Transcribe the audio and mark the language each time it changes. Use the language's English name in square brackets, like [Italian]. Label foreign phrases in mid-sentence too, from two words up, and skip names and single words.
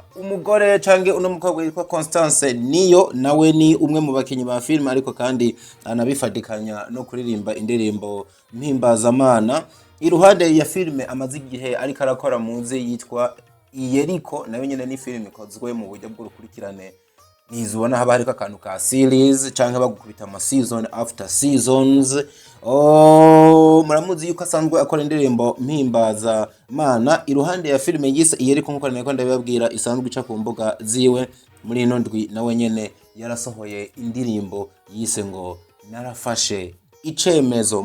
[Rundi] Umugore cange uno mukobwa yitwa Constance niyo nawe ni umwe mu bakinyi ba film, ariko kandi anabifadikanya no kuririmba indirimbo mpimbazamana. Iruhande ya filme amaze igihe ariko arakora muzi yitwa Iyeriko, nayo nyene ni film ikozwe mu buryo bw'urukurikirane, nizubona haba hariko akantu ka series canke bagukubita ama [English] season after seasons. [Rundi] Muramuzi yuko asanzwe akora indirimbo mpimbaza mana. Iruhande ya filime yise Iyeriko nkuko nako ndabibabwira isanzwe ica ku mbuga ziwe, muri ino ndwi nawe nyene yarasohoye indirimbo yise ngo Narafashe Icemezo.